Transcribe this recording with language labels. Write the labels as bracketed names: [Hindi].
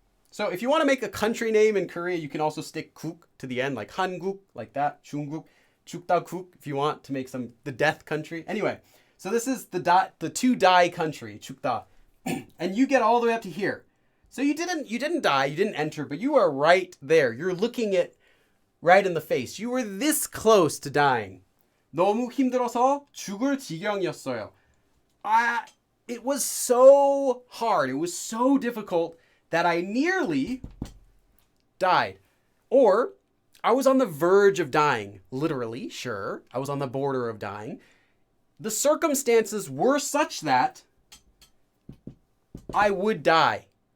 [English] So if you want to make a country name in Korea, you can also stick 국 to the end, like 한국, like that, 중국, 죽다국, if you want to make the death country. Anyway, so this is the to die country, 죽다. And you get all the way up to here. So you didn't die, you didn't enter, but you are right there. You're looking it right in the face. You were this close to dying. [Korean] 너무 힘들어서 죽을 지경이었어요. [English] It was so hard, it was so difficult that I nearly died. Or I was on the verge of dying. Literally, sure. I was on the border of dying. The circumstances were such that I would die.